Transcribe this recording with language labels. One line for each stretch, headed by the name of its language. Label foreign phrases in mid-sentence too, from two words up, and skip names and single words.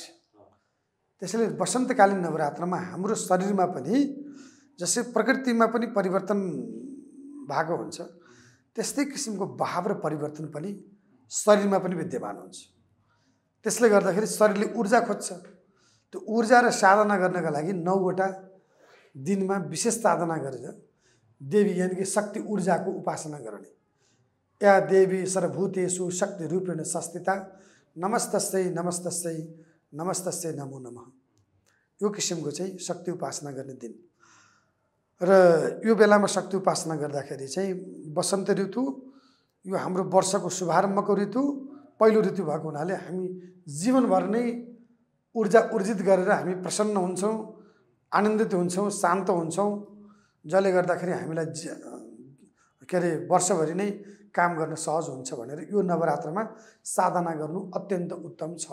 Nepali: त्यसैले वसन्तकालीन नवरात्रमा हाम्रो शरीरमा पनि जसै प्रकृतिमा पनि परिवर्तन भएको हुन्छ, त्यस्तै किसिमको भाव र परिवर्तन पनि शरीरमा पनि विद्यमान हुन्छ। त्यसले गर्दाखेरि शरीरले ऊर्जा खोज्छ। त्यो ऊर्जा र साधना गर्नका लागि 9 वटा दिनमा विशेष साधना गरेर देवी यानी कि शक्ति ऊर्जाको उपासना गर्ने।
Sanskrit: या देवी सर्वभूतेषु शक्ति रूपेण संस्थिता नमस्तस्यै नमस्तस्यै नमस्तस्यै नमो नमः।
Nepali: यो किसिमको चाहिँ शक्ति उपासना गर्ने दिन। र यो बेलामा शक्ति उपासना गर्दाखेरि चाहिँ वसन्त ऋतु यो हाम्रो वर्षको शुभारम्भको ऋतु, पहिलो ऋतु भएको हुनाले हामी जीवनभर नै ऊर्जा ऊर्जित गरेर हामी प्रसन्न हुन्छौँ, आनन्दित हुन्छौँ, शान्त हुन्छौँ, जसले गर्दाखेरि हामीलाई वर्षभरि नै काम गर्न सहज हुन्छ भनेर यो नवरात्रमा साधना गर्नु अत्यन्त उत्तम छ।